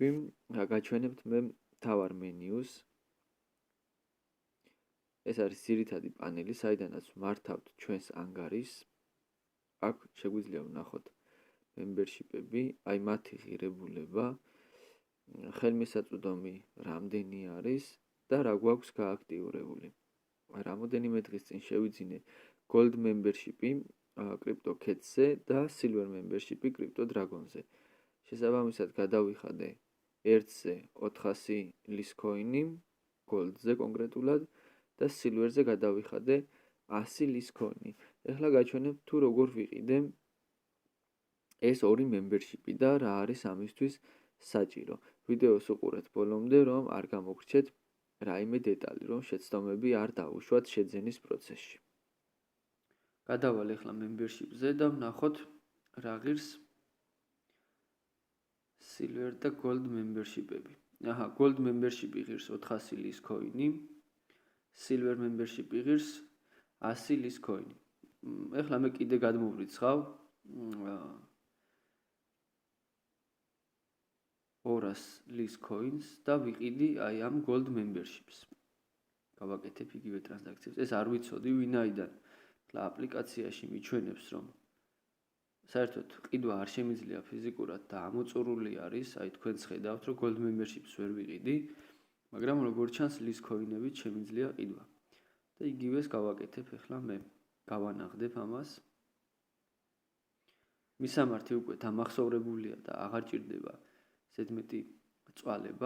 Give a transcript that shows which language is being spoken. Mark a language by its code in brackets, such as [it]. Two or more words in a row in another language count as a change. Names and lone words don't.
[ka] გაჩვენებთ მე მთავარ მენიუს. ეს არის ძირითადი პანელი, საიდანაც მართავთ ჩვენს ანგარიშს. აქ შეგვიძლია ვნახოთ membership-ები, აი მათი ღირებულება, ხელმისაწვდომი რამდენი არის და რა გვაქვს გააქტიურებული. რამოდენიმე დღის წინ შევიძინე [en] gold membership-ი [ka] კრიპტოკეთსზე და [en] silver membership-ი [ka] კრიპტოდრაგონზე. შესაბამისად გადავიხადე ერთზე 400 ლის ქოინი, gold-ზე კონკრეტულად და silver-ზე გადავიხადე 100 ლის ქოინი. ეხლა გაჩვენებ თუ როგორ ვიყიდე ეს ორი membership-ი და რა არის ამისთვის საჭირო. ვიდეოს უყურეთ ბოლომდე, რომ არ გამოგრჩეთ რაიმე დეტალი, რომ შეცდომები არ დაუშვათ შეძენის პროცესში. გადავალ ეხლა membership-ზე და ვნახოთ რა ღირს silver და [en] gold membership-ები. gold membership-ი [ka] ღირს 400 ლის ქოინი, [en] silver membership-ი [ka] ღირს 100 ლის ქოინი. ეხლა მე კიდე გადმოვრიცხავ 200 ლის ქოინს და ვიყიდი აი ამ [en] gold membership-ს. [ka] გავაკეთებ იგივე ტრანზაქციებს. ეს არ ვიცოდი ვინაიდან ეხლა აპლიკაციაში მიჩვენებს რომ საერთოდ ყიდვა არ შემიძლია ფიზიკურად და ამოწურული არის, აი თქვენც ხედავთ რომ [en] gold membership-ს [ka] ვერ ვიყიდი, მაგრამ როგორც ჩანს ლის ქოინებით შემიძლია ყიდვა. და იგივეს გავაკეთებ ეხლა მე. გავანაღდებ ამას. მისამართი უკვე დამახსოვრებულია და აღარ ჭირდება ზედმეტი წვალება.